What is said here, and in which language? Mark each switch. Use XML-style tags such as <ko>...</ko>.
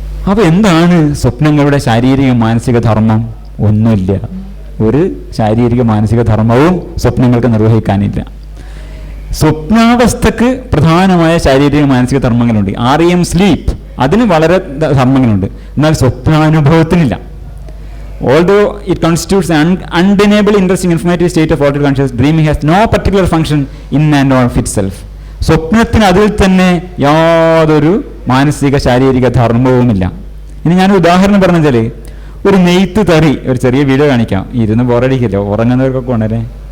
<ml>അപ്പോൾ എന്താണ് സ്വപ്നങ്ങളുടെ ശാരീരിക മാനസിക ധർമ്മം? ഒന്നുമില്ല. ഒരു ശാരീരിക മാനസിക ധർമ്മവും സ്വപ്നങ്ങൾക്ക് നിർവഹിക്കാനില്ല. സ്വപ്നാവസ്ഥക്ക് പ്രധാനമായ ശാരീരിക മാനസിക ധർമ്മങ്ങളുണ്ട്. REM സ്ലീപ്പ്, അതിന് വളരെ ധർമ്മങ്ങളുണ്ട്. എന്നാൽ സ്വപ്നാനുഭവത്തിനില്ല.</ml> <en>Although it constitutes an undeniable interesting informative state of altered consciousness, dreaming has no particular function in and of itself.</en> <ml>സ്വപ്നത്തിന് അതിൽ തന്നെ യാതൊരു മാനസിക ശാരീരിക ധർമ്മവുമില്ല. ഇനി ഞാൻ ഉദാഹരണം പറഞ്ഞാൽ, ഒരു നെയ്ത്ത് തറി, ഒരു ചെറിയ വീഡിയോ കാണിക്കാം, ഇരുന്ന് ബോറടിക്കില്ല, ഉറങ്ങുന്നവർക്കൊക്കെ ഉണ്ടല്ലേ.</ml>